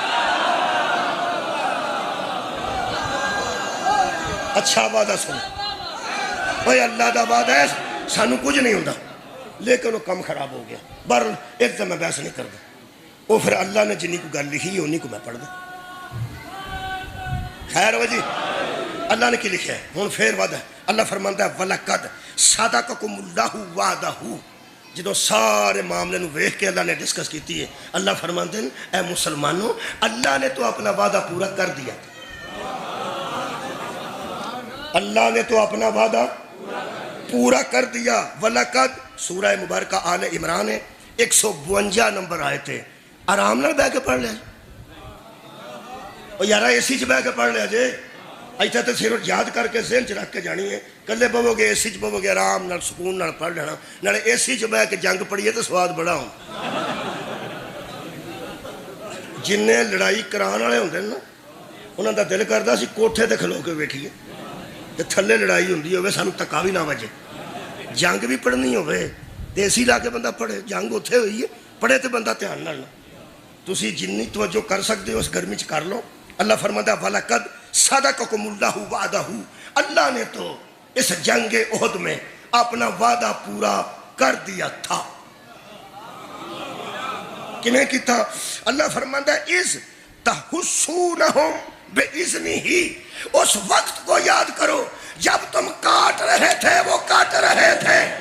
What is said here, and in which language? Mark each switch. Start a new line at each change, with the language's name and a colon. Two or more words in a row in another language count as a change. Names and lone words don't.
Punjabi: اچھا وعدہ سن بھائی اللہ دا وعدہ ہے سانو کچھ نہیں ہوتا لیکن وہ کم خراب ہو گیا.
Urdu: بر ایک تو میں بحث نہیں کرتا. وہ پھر اللہ نے جنہیں کو گل لکھی انہیں کو میں پڑھ دوں.
Punjabi: خیر ہو جی اللہ نے کی لکھا ہے. ہوں پھر وعدہ اللہ فرماندا ہے
Arabic: وَلَقَدْ صَدَقَكُمُ اللَّهُ وَعْدَهُ.
Punjabi: جدو سارے معاملے نو ویکھ کے اللہ نے ڈسکس کیتی ہے اللہ فرماندے ہیں اے مسلمانوں اللہ نے تو اپنا وعدہ پورا کر دیا.
Urdu: اللہ نے تو اپنا وعدہ پورا کر دیا. وَلَقَدْ سورہ مبارکہ آل عمران ہے 152 نمبر آئے تھے.
Punjabi: آرام نال بہ کے پڑھ لیا اور یارہ اے سی چ بہ کے پڑھ لیا جے. ایتھے تے صرف یاد کر کے ذہن چ رکھ کے جانی ہے. کلے پو گے اے سی چ پو گے آرام نال سکون نال پڑھ لینا. نالے اے سی چ بہ کے جنگ پڑھیے تو سواد بڑا ہوں. جن لڑائی کران والے ہوندے نا انہاں دا دل کردا سی کوٹھے تے کھلو کے بیٹھیے تے تھلے لڑائی ہوندی ہوے سانو تکا بھی نہ وجے. جنگ بھی پڑھنی ہوے تے اے سی لا کے بندہ پڑھے. جنگ اوتھے ہوئی ہے پڑھے تے بندہ دھیان نال. تسی جنی توجہ کر سکتے ہو اس گرمی چ کر لو.
Urdu: اللہ فرماتا ہے
Arabic: وَلَقَدْ صَدَقَكُمُ اللَّهُ وَعْدَهُ.
Urdu: اللہ نے تو اس جنگ احد میں اپنا وعدہ پورا کر دیا تھا. کنہیں کی تھا؟ اللہ فرماتا ہے
Arabic: اِذْ تَحُسُّونَهُمْ بِإِذْنِهِ.
Urdu: اس وقت کو یاد کرو جب تم کاٹ رہے تھے وہ کاٹ رہے تھے.